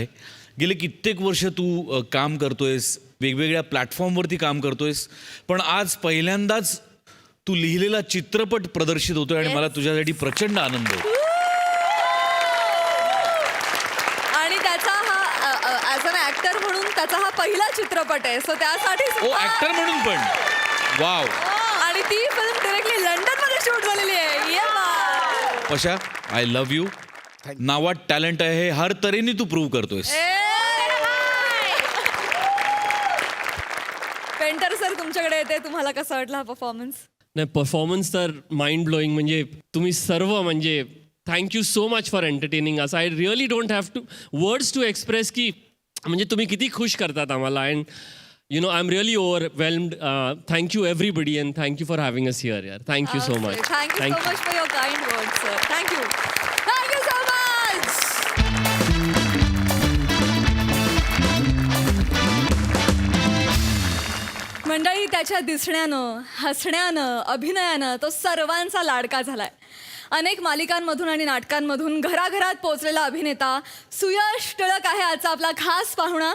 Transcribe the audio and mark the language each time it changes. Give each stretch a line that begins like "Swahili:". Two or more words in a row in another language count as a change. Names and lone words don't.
Marathi: गेले कित्येक वर्ष तू काम करतोयस, वेगवेगळ्या प्लॅटफॉर्मवरती काम करतोयस, पण आज पहिल्यांदाच तू लिहिलेला चित्रपट प्रदर्शित होतोय आणि मला तुझ्यासाठी प्रचंड आनंद आहे. आणि त्याचा हा
English: as an actor
Marathi: म्हणून त्याचा हा पहिला चित्रपट आहे. सो त्यासाठी ओ, ऍक्टर म्हणून पण. वाव. आणि ती फिल्म डिरेक्टली लंडन मध्ये शूट झालेली आहे. ये बा.
English: पशा, I love you.
Marathi: नावात टॅलेंट आहे हे हर तऱ्हेने तू प्रूव्ह करतोयस. पेंटर सर तुमच्याकडे येते, तुम्हाला कसा वाटला हा परफॉर्मन्स? नाही, परफॉर्मन्स तर
English: mind blowing.
Marathi: म्हणजे तुम्ही सर्व म्हणजे
English: thank you so much for entertaining
Marathi: असं.
English: I really don't have to words to express
Marathi: की म्हणजे तुम्ही किती खुश करतात आम्हाला.
English: And you know I am really overwhelmed. Thank you everybody and thank you for having us here यार. thank you so much. thank you so much for your kind words sir. thank you so much.
Marathi: मंडळी, त्याच्या दिसण्यानं, हसण्यानं, अभिनयानं तो सर्वांचा लाडका झालाय. अनेक मालिकांमधून आणि नाटकांमधून घराघरात पोहोचलेला अभिनेता सुयश टिळक आहे आजचा आपला खास पाहुणा.